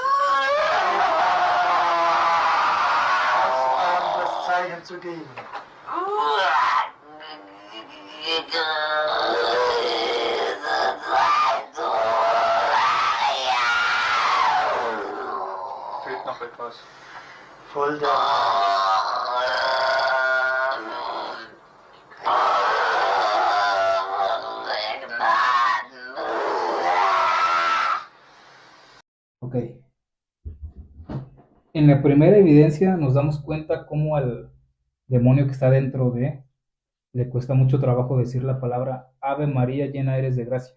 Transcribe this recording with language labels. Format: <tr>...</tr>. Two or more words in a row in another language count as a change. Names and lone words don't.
<de>Ausfahren, das Zeichen zu geben. Fehlt noch etwas. Voll der Ok.</de> <es>En la primera evidencia nos damos cuenta cómo al demonio que está dentro de le cuesta mucho trabajo decir la palabra Ave María, llena eres de gracia.</es>